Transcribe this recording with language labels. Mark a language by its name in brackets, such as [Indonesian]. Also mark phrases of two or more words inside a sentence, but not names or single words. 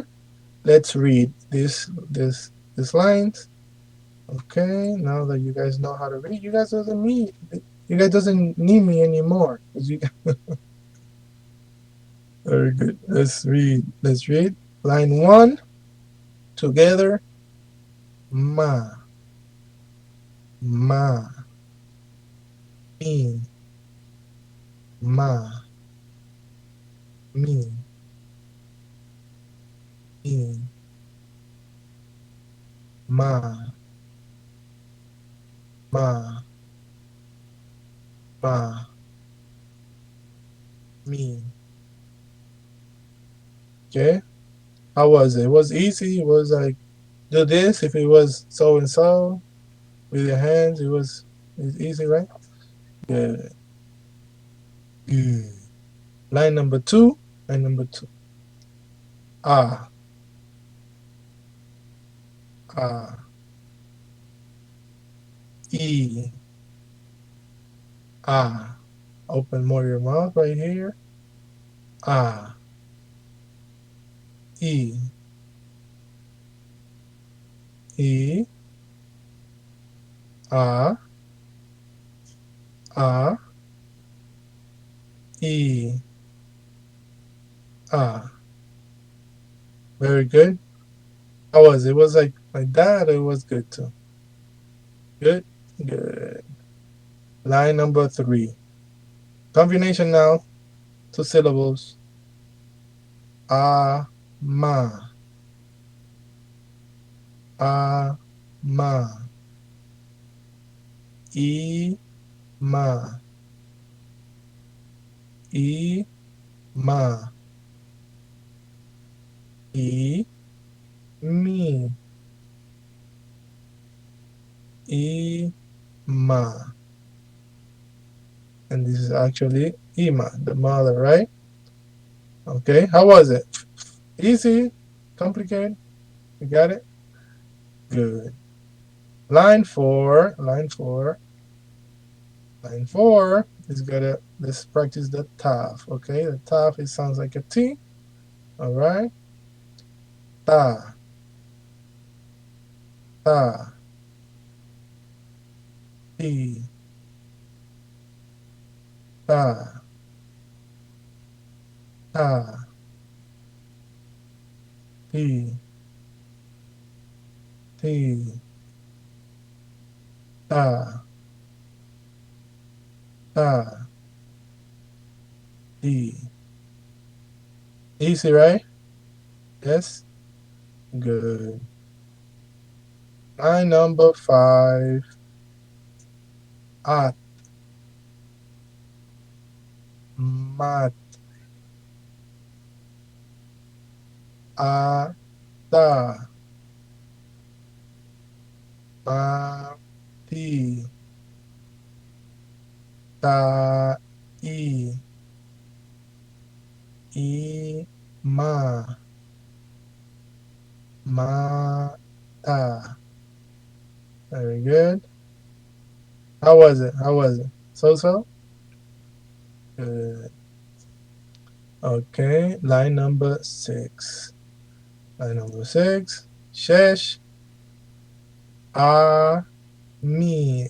[English] Let's read these lines. Okay, now that you guys know how to read, you guys doesn't need me anymore. Very good. Let's read. Let's read line 1 together. [Hebrew] Ma, ma, mi, ma, mi, mi, ma, ma, ma, mi. [English] Okay. How was it? It was easy. It was like do this. If it was so and so with your hands, it's easy, right? Good. Good. Line number 2. Line number 2. [Hebrew] Ah, ah, e, ah. [English] Open more your mouth right here. [Hebrew] Ah, e, e, ah, ah, e, ah. [English] Very good. How was it? It was like that. It was good too. Good, good. Line number 3. Combination now. 2 syllables. [Hebrew] Ah, ma, ah, ma, e, ma, e, ma, e, me, e, ma. [English] And this is actually Ima, the mother, right? Okay, how was it? Easy? Complicated? You got it? Good. Line 4, line 4, line 4 is gonna, let's practice the taf, okay? The taf, it sounds like a T, all right? [Hebrew] Ta, ta, ti, ta, ta, ti, ti, ta, ta, ti. [English] Easy, right? Yes? Good. Line number 5. [Hebrew] At, mat, ata, mati, tai, ima, mata. [English] Very good. How was it? How was it? So? Good. Okay, line number 6. Line number 6. [Hebrew] Shesh, ah, me.